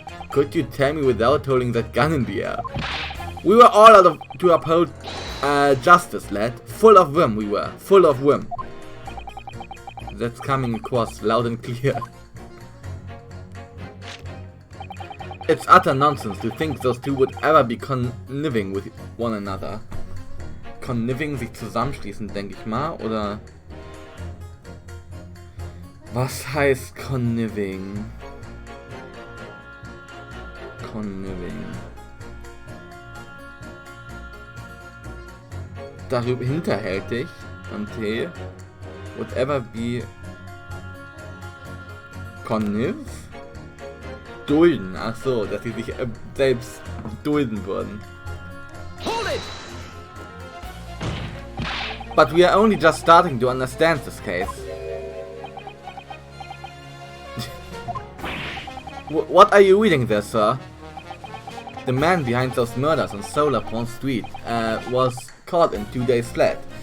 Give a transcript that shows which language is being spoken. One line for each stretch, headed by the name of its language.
English: Could you tell me without holding that gun in the air? We were all out to uphold justice, lad. Full of whim we were. Full of whim. That's coming across loud and clear. It's utter nonsense to think those two would ever be conniving with one another.
German: Conniving, sich zusammenschließen, denke ich mal, oder? Was heißt conniving?
English: Conniving.
German: Darüber hinterhältig und T.
English: Would ever be connive?
German: Dulden, ach so, dass sie sich selbst dulden würden.
English: Hold it! But we are only just starting to understand this case. What are you reading there, sir? The man behind those murders on Solar Pond Street was caught in 2 days flat.